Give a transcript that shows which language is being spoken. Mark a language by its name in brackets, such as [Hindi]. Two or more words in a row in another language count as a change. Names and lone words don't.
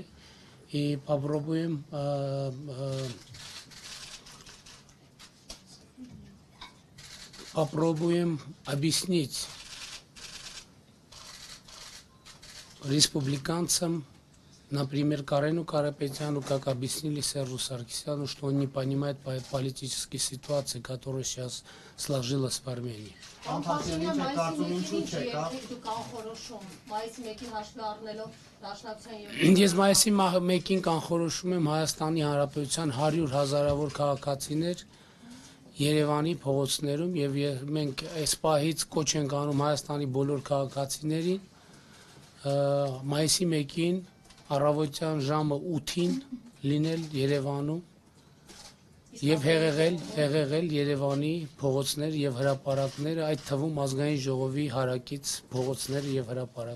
[Russian] И попробуем объяснить республиканцам, например, Карену Карапетяну, как объяснили Сержу Саркисяну, что он не понимает политической ситуации, которая сейчас сложилась в Армении. [Armenian] Ես մայիսի 1-ին կանխորոշում եմ Հայաստանի Հանրապետության 100 հազարավոր քաղաքացիներ Երևանի փողոցներում եւ մենք այս պահից կոչ ենք անում Հայաստանի բոլոր քաղաքացիներին մայիսի 1-ին առավոտյան ժամը 8-ին լինել Երևանում եւ հեղեղել Երևանի փողոցներ եւ հրապարակները, այդ թվում ազգային ժողովի հարակից փողոցները եւ հրապարակները։